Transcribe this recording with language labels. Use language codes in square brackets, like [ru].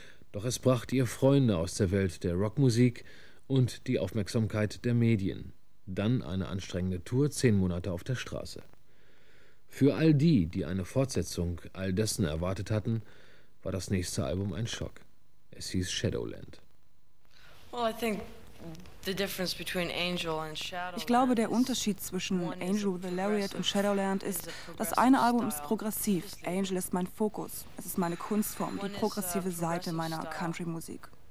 [de] Doch es brachte ihr Freunde aus der Welt der Rockmusik und die Aufmerksamkeit der Medien. Dann eine anstrengende Tour, 10 Monate auf der Straße. Für all die, die eine Fortsetzung all dessen erwartet hatten, war das nächste Album ein Schock. Es hieß Shadowland. [en] Well, I think the difference between Angel and Shadowland. [de] Ich glaube, der Unterschied zwischen Angel with a Lariat und Shadowland ist, das eine Album ist progressiv. Angel ist mein Fokus. Es ist meine Kunstform, die progressive Seite meiner Country-Musik.